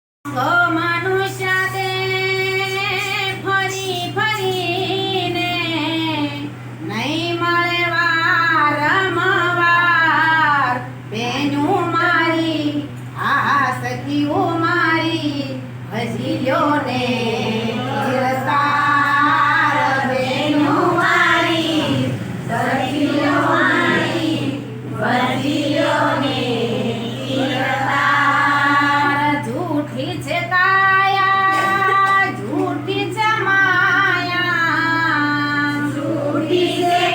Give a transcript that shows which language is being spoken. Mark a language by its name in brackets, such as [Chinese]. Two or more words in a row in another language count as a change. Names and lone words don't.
[Gujarati] મનુષ્ય તે ફરી ફરીને નહીં મળે વારંવાર બેનું મારી આ સખીઓ મારી હજી લ્યો ને ચિરતાર બેનું મારી સખીઓ મારી હજી લ્યો ને [Hindi] झूठी से काया झूठी से माया झूठी से